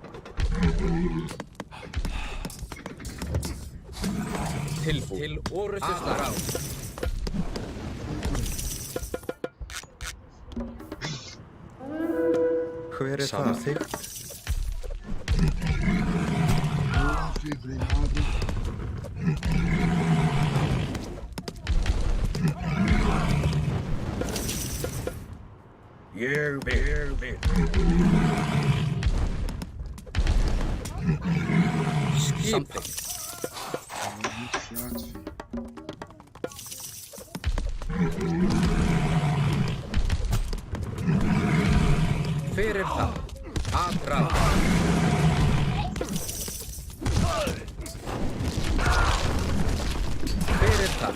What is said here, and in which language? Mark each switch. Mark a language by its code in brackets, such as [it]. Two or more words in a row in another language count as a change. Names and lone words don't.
[is] Tilbúin. Til orustuslag. Hver er það? Samþykkt. [pt] Filho, obrigado. [is] Ég vil. Samþykkt. [pt] Muito chato, filho. [is] Hver er það? Atrás. Hver er það?